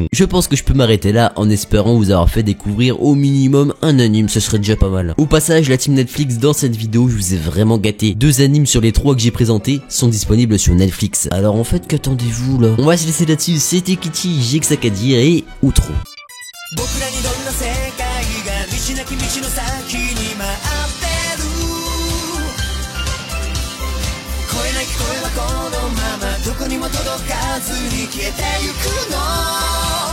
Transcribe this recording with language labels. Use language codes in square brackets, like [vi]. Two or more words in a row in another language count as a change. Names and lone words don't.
[fr] Je pense que je peux m'arrêter là en espérant vous avoir fait découvrir au minimum un anime, ce serait déjà pas mal. Au passage, la team Netflix dans cette vidéo, je vous ai vraiment gâté. 2 animes sur les 3 que j'ai présentés sont disponibles sur Netflix. Alors en fait, qu'attendez-vous là? On va se laisser là-dessus, c'était Kichi, j'ai que ça qu'à dire et outro. [ja] 道なき道の先に待ってる声なき声はこのままどこにも届かずに消えてゆくの